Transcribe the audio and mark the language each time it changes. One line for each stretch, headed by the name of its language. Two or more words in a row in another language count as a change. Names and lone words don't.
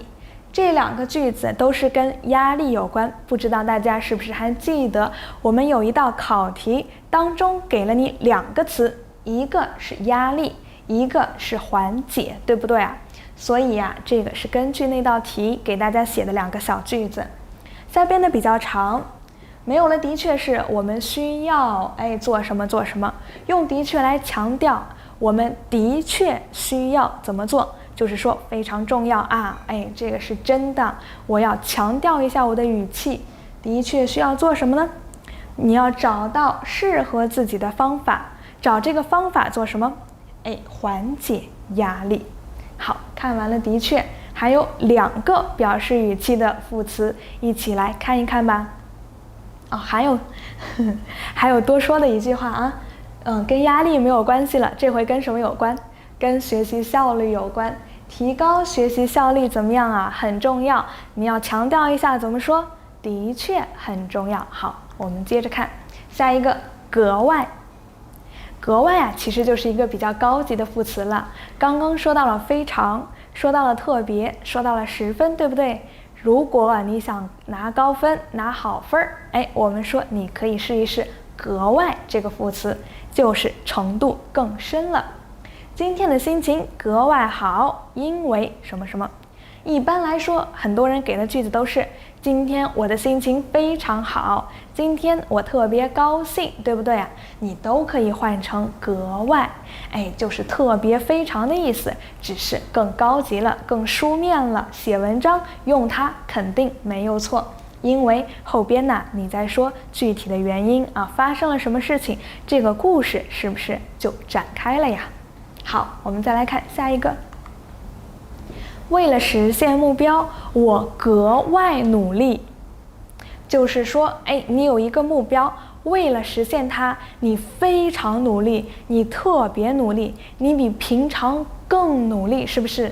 Chinese: 這2個句子都是跟壓力有關，不知道大家是不是還記得我們有一道考題當中給了你2個詞，一個是壓力，一個是緩解，對不對啊？所以呀，這個是根據那道題給大家寫的2個小句子。下邊的比較長，沒有了的確是我們需要做什麼做什麼，用的確來強調我們的確需要怎麼做，就是說非常重要啊，這個是真的，我要強調一下我的語气，的確需要做什麼呢？你要找到適合自己的方法，找這個方法做什麼？緩解壓力。好，看完了的確，還有2個表示語氣的副詞，一起來看一看吧。還有多說的一句話啊，跟壓力沒有關係了，這回跟什麼有關？跟學習效率有關。提高學習效率怎麼樣啊？很重要，你要強調一下，怎麼說？的確很重要。好，我們接着看下一個，格外。格外啊，其實就是一個比較高級的副詞了。剛剛說到了非常，說到了特別，說到了10分，對不对？如果你想拿高分，拿好分兒，我們說你可以試一試格外這個副詞，就是程度更深了。今天的心情格外好，因為什麼什麼。一般来說，很多人給的句子都是今天我的心情非常好，今天我特別高興，对不对啊？你都可以換成格外，就是特別非常的意思，只是更高級了，更書面了。寫文章用它肯定沒有錯，因為後邊呢，你在說具體的原因啊，發生了什麼事情，這個故事是不是就展開了呀？好，我們再來看下一個。為了實現目標，我格外努力。就是說，你有一個目標，為了實現它，你非常努力，你特別努力，你比平常更努力，是不是？